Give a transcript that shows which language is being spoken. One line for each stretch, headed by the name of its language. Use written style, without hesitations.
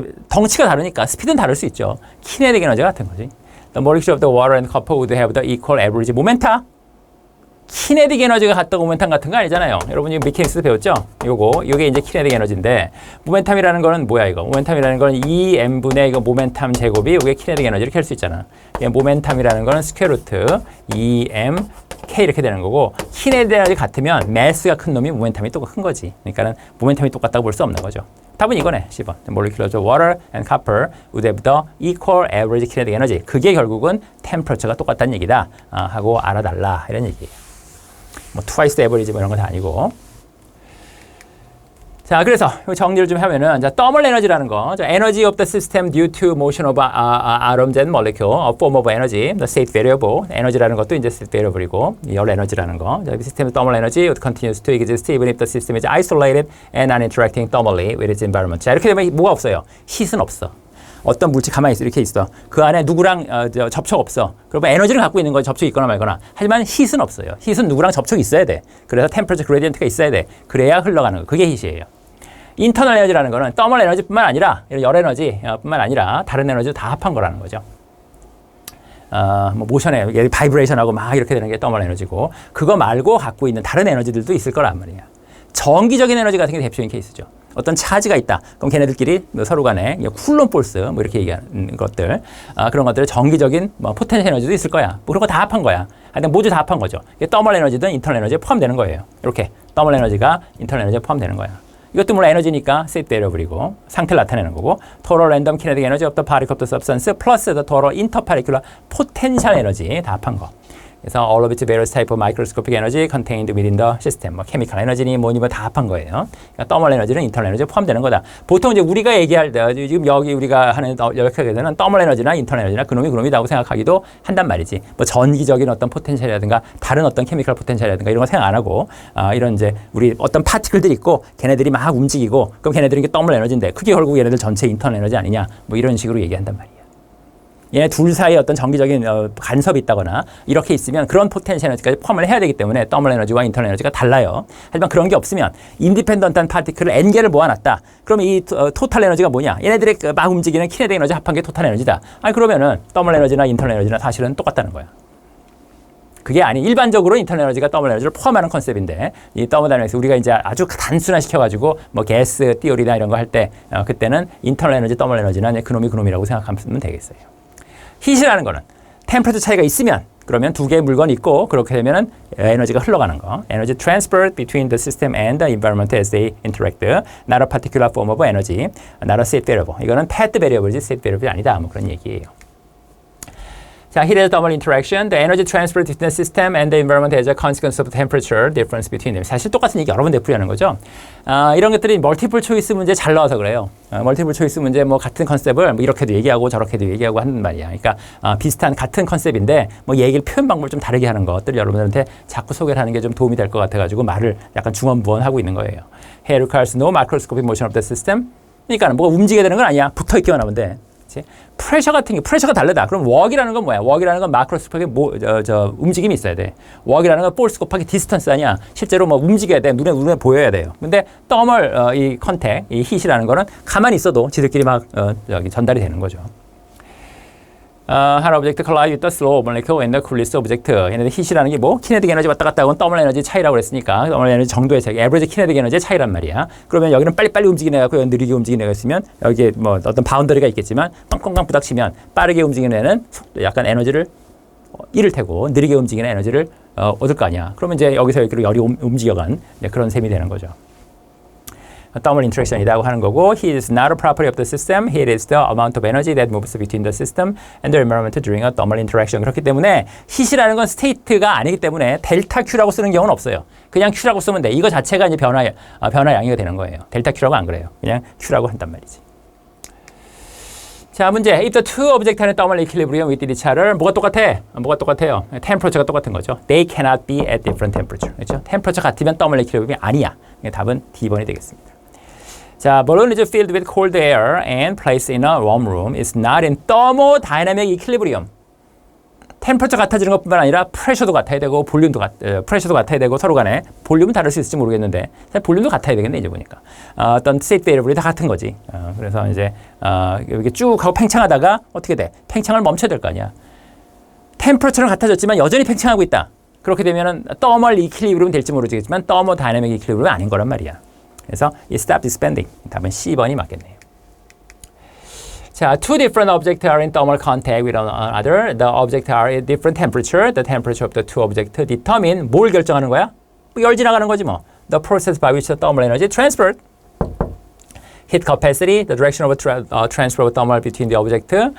Korean: 덩치가 다르니까 스피드는 다를 수 있죠. 키네틱 에너지가 같은 거지.
English: The molecule of the water and copper would have the equal average momentum.
Korean: 키네틱 에너지가 같다고 모멘텀 같은 거 아니잖아요. 여러분이 메케닉스 배웠죠? 요게 이제 키네틱 에너지인데 모멘텀이라는 거는 뭐야 이거? 모멘텀이라는 거는 2m분의 이거 모멘텀 제곱이 요게 키네틱 에너지 이렇게 할 수 있잖아. 모멘텀이라는 거는 스퀘어 루트 2m k 이렇게 되는 거고 키네틱 에너지 같으면 매스가 큰 놈이 모멘텀이 또 큰 거지. 그러니까는 모멘텀이 똑같다고 볼 수 없는 거죠. 답은 이거네. 10번.
English: The molecule of water and copper would have the equal average kinetic energy.
Korean: 그게 결국은 템퍼처가 똑같다는 얘기다. 하고 알아달라. 이런 얘기예요. 뭐
English: twice the average
Korean: 뭐 이런 건 다 아니고. 자, 그래서 정리를 좀 하면은 자, thermal energy라는 거.
English: Energy of the system due to motion of atoms and molecule, a form of energy, the state variable.
Korean: 에너지라는 것도 이제 state variable이고 열 에너지라는 거.
English: 자, system의 thermal energy continues to exist even if the system is isolated and non-interacting thermally with its environment.
Korean: 자, 이렇게 되면 뭐가 없어요? heat은 없어. 어떤 물질 가만히 있어. 이렇게 있어. 그 안에 누구랑 접촉 없어. 그러면 에너지를 갖고 있는 거 접촉이 있거나 말거나. 하지만 heat은 없어요. heat은 누구랑 접촉이 있어야 돼. 그래서 temperature gradient가 있어야 돼. 그래야 흘러가는 거. 그게 heat이에요. 인터널 에너지라는 거는 더멀 에너지뿐만 아니라 열 에너지뿐만 아니라 다른 에너지도 다 합한 거라는 거죠. 뭐 모션에 바이브레이션하고 막 이렇게 되는 게 더멀 에너지고 그거 말고 갖고 있는 다른 에너지들도 있을 거란 말이야. 정기적인 에너지 같은 게 대표적인 케이스죠. 어떤 차지가 있다. 그럼 걔네들끼리 서로 간에 쿨론 폴스 뭐 이렇게 얘기하는 것들 그런 것들 정기적인 뭐 포텐셜 에너지도 있을 거야. 뭐 그런 거 다 합한 거야. 하여튼 모두 다 합한 거죠. 더멀 에너지든 인터널 에너지에 포함되는 거예요. 이렇게 더멀 에너지가 인터널 에너지에 포함되는 거야. 이것도 물론 에너지니까 state variable이고 상태를 나타내는 거고
English: total random kinetic energy of the particle of the substance plus the total interparticular potential energy
Korean: 다 합한 거. 그래서
English: all of its various type of microscopic energy contained within the system.
Korean: 뭐 chemical energy니 뭐니 뭐 다 합한 거예요. 그러니까 thermal energy는 internal energy에 포함되는 거다. 보통 이제 우리가 얘기할 때 지금 여기 우리가 하는 역학에서는 thermal energy나 internal energy나 그놈이다고 생각하기도 한단 말이지. 뭐 전기적인 어떤 포텐셜이라든가 다른 어떤 케미컬 포텐셜이라든가 이런 거 생각 안 하고 이런 이제 우리 어떤 파티클들이 있고 걔네들이 막 움직이고 그럼 걔네들이 thermal energy인데 그게 결국 얘네들 전체 internal energy 아니냐 뭐 이런 식으로 얘기한단 말이야. 얘네 둘 사이에 어떤 정기적인 간섭이 있다거나 이렇게 있으면 그런 포텐셜 에너지까지 포함을 해야 되기 때문에 더멀 에너지와 인터널 에너지가 달라요. 하지만 그런 게 없으면 인디펜던트한 파티클을 N개를 모아놨다. 그럼 이 토탈 에너지가 뭐냐? 얘네들이 막 움직이는 키네틱 에너지 합한 게 토탈 에너지다. 아니 그러면은 더멀 에너지나 인터널 에너지나 사실은 똑같다는 거야. 그게 아니 일반적으로 인터널 에너지가 더멀 에너지를 포함하는 컨셉인데 이 더모다이내믹스 우리가 이제 아주 단순화시켜 가지고 뭐 게스 띠오리나 이런 거 할 때 그때는 인터널 에너지 더멀 에너지나 그놈이라고 생각하면 되겠어요. 히트라는 거는 템퍼레처 차이가 있으면 그러면 두 개의 물건이 있고 그렇게 되면은 에너지가 흘러가는 거.
English: Energy transferred between the system and the environment as they interact. Not a particular form of energy. Not a state variable.
Korean: 이거는 path variable이지 state variable이 아니다. 뭐 그런 얘기예요.
English: 자, heat is thermal interaction. The energy transferred between the system and the environment as a consequence of temperature difference between them.
Korean: 사실 똑같은 얘기 여러 번 되풀이하는 거죠. 이런 것들이 멀티플 초이스 문제 잘 나와서 그래요. 멀티플 초이스 문제 뭐 같은 컨셉을 뭐 이렇게도 얘기하고 저렇게도 얘기하고 하는 말이야. 그러니까 비슷한 같은 컨셉인데 뭐 얘기를 표현 방법을 좀 다르게 하는 것들 여러분들한테 자꾸 소개를 하는 게 좀 도움이 될 것 같아가지고 말을 약간 중언부언하고 있는 거예요.
English: Heat requires no microscopic motion of the system.
Korean: 그러니까 뭐가 움직여야 되는 건 아니야. 붙어 있기만 하면 돼. 프레셔 같은 게 프레셔가 다르다. 그럼 웍이라는 건 뭐야? 웍이라는 건 마크로스코픽 움직임이 있어야 돼. 웍이라는 건 볼스코픽 디스턴스 아니야. 실제로 뭐 움직여야 돼. 눈에 보여야 돼요. 근데 더멀 이 컨택, 이 hit이라는 거는 가만히 있어도 지들끼리 막 전달이 되는 거죠.
English: Hot object collide with the slow molecule and the coolest object.
Korean: 얘네들 hit이라는 게 뭐 키네틱 에너지 왔다 갔다 하고 더멀 에너지 차이라고 그랬으니까 더멀 에너지 정도의 차이, 에버리지 키네틱 에너지의 차이란 말이야. 그러면 여기는 빨리빨리 움직이는 애가 있고 느리게 움직이는 애가 있으면 여기에 뭐 어떤 바운더리가 있겠지만 꽝꽝꽝 부닥치면 빠르게 움직이는 애는 약간 에너지를 잃을 테고 느리게 움직이는 에너지를 얻을 거 아니야. 그러면 이제 여기서 여기로 열이 움직여간 그런 셈이 되는 거죠. thermal interaction이라고 하는 거고
English: heat is not a property of the system. Heat is the amount of energy that moves between the system and the environment during a thermal interaction.
Korean: 그렇기 때문에 heat이라는 건 state가 아니기 때문에 델타 Q라고 쓰는 경우는 없어요. 그냥 Q라고 쓰면 돼. 이거 자체가 이제 변화 양이가 되는 거예요. 델타 Q라고 안 그래요. 그냥 Q라고 한단 말이지. 자, 문제.
English: If the two objects are in thermal equilibrium with each other,
Korean: 뭐가 똑같아? 뭐가 똑같아요? temperature가 똑같은 거죠.
English: They cannot be at different temperature.
Korean: 그렇죠? temperature 같으면 thermal equilibrium이 아니야. 답은 D번이 되겠습니다.
English: 자, balloon is filled with cold air and placed in a warm room. It's not in thermodynamic equilibrium.
Korean: 템퍼처 같아지는 것뿐만 아니라 프레셔도 같아야 되고 프레셔도 같아야 되고 서로 간에 볼륨은 다를 수 있을지 모르겠는데 볼륨도 같아야 되겠네 이제 보니까 어떤 state variable이 다 같은 거지. 그래서 이제 이렇게 쭉 하고 팽창하다가 어떻게 돼? 팽창을 멈춰야 될 거 아니야. 템퍼처는 같아졌지만 여전히 팽창하고 있다. 그렇게 되면은 thermal equilibrium 될지 모르겠지만 thermodynamic equilibrium 아닌 거란 말이야. 그래서
English: it stopped expanding.
Korean: 답은 C번이 맞겠네요.
English: 자, two different objects are in thermal contact with one another. The objects are at different temperature. The temperature of the two objects determine
Korean: 뭘 결정하는 거야? 열 지나가는 거지 뭐.
English: The process by which the thermal energy transferred. Heat capacity, the direction of transfer of thermal between the object.